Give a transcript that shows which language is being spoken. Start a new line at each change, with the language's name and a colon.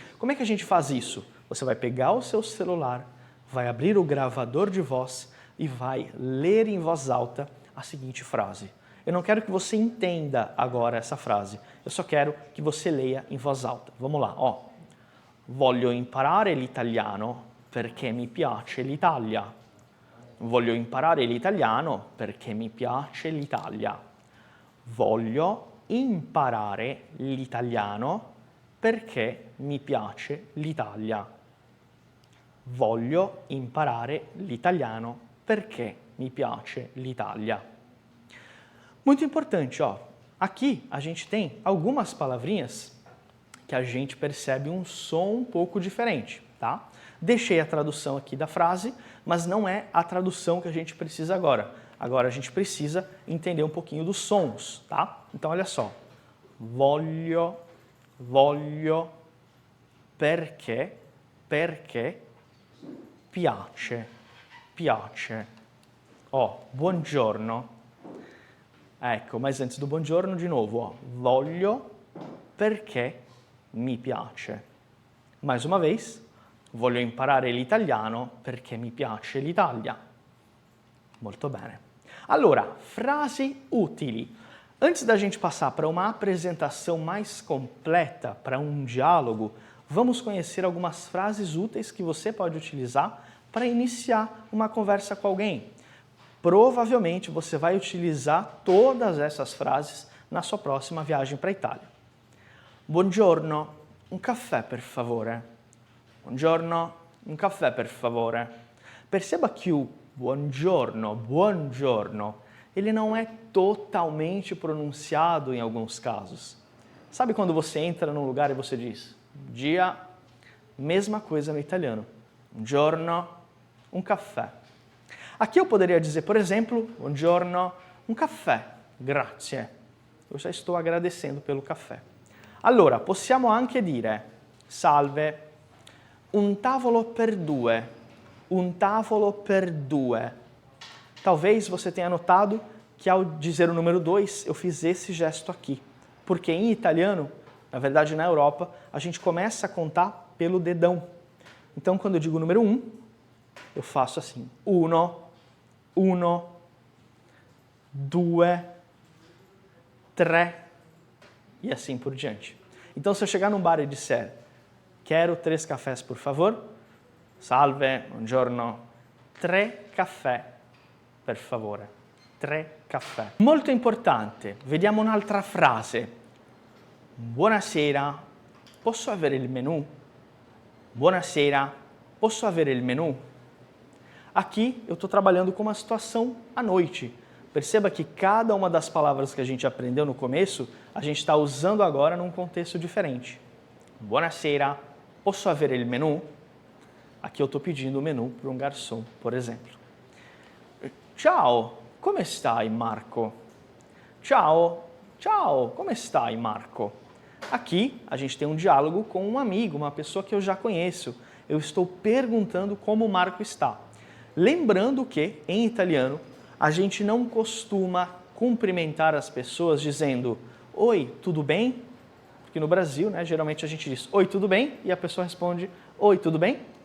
Portuguese: Como é que a gente faz isso? Você vai pegar o seu celular, vai abrir o gravador de voz e vai ler em voz alta a seguinte frase. Eu não quero que você entenda agora essa frase, eu só quero que você leia em voz alta. Vamos lá, ó.
Italian: Voglio imparare l'italiano perché mi piace l'Italia. Voglio imparare l'italiano perché mi piace l'Italia. Voglio imparare l'italiano perché mi piace l'Italia. Voglio imparare l'italiano perché mi piace l'Italia.
Portuguese: Muito importante, ó. Aqui a gente tem algumas palavrinhas que a gente percebe um som um pouco diferente, tá? Deixei a tradução aqui da frase, mas não é a tradução que a gente precisa agora. Agora a gente precisa entender um pouquinho dos sons, tá? Então olha só.
Italian: Voglio, voglio, perché, perché, piace, piace.
Portuguese: Ó, buongiorno.
Italian: Ecco,
Portuguese: mas antes do buongiorno
Italian: di nuovo,
Portuguese: ó.
Italian: Voglio perché mi piace.
Portuguese: Mais uma vez.
Italian: Voglio imparare l'italiano perché mi piace l'Italia. Molto bene. Allora, frasi utili.
Portuguese: Antes da gente passar para uma apresentação mais completa, para um diálogo, vamos conhecer algumas frases úteis que você pode utilizar para iniciar uma conversa com alguém. Provavelmente você vai utilizar todas essas frases na sua próxima viagem para a Itália.
Italian: Buongiorno, un caffè per favore. Buongiorno, un caffè per favore.
Portuguese: Perceba que o buongiorno, buongiorno, ele não é totalmente pronunciado em alguns casos. Sabe quando você entra num lugar e você diz dia, mesma coisa no italiano.
Italian: Un giorno, un caffè.
Portuguese: Aqui eu poderia dizer, por exemplo,
Italian: buongiorno, un caffè, grazie.
Portuguese: Eu já estou agradecendo pelo caffè.
Italian: Allora, possiamo anche dire, salve, un tavolo per due, un tavolo per due.
Portuguese: Talvez você tenha notado que ao dizer o número 2, eu fiz esse gesto aqui. Porque em italiano, na verdade na Europa, a gente começa a contar pelo dedão. Então, quando eu digo o número 1, eu faço assim,
Italian: uno, uno, due, tre,
Portuguese: e assim por diante. Então, se eu chegar num bar e disser, quero 3 cafés, por favor,
Italian: salve, buongiorno, 3 caffè, per favore, 3 caffè. Molto importante, vediamo un'altra frase. Buonasera, posso avere il menù? Buonasera, posso avere il menù?
Portuguese: Aqui eu estou trabalhando com uma situação à noite. Perceba que cada uma das palavras que a gente aprendeu no começo, a gente está usando agora num contexto diferente.
Italian: Buonasera, posso avere il menù?
Portuguese: Aqui eu estou pedindo o menu para um garçom, por exemplo.
Italian: Ciao, come stai, Marco? Ciao, ciao, come stai, Marco?
Portuguese: Aqui a gente tem um diálogo com um amigo, uma pessoa que eu já conheço. Eu estou perguntando como o Marco está. Lembrando que, em italiano, a gente não costuma cumprimentar as pessoas dizendo oi, tudo bem? Porque no Brasil, né, geralmente a gente diz oi, tudo bem? E a pessoa responde oi, tudo bem?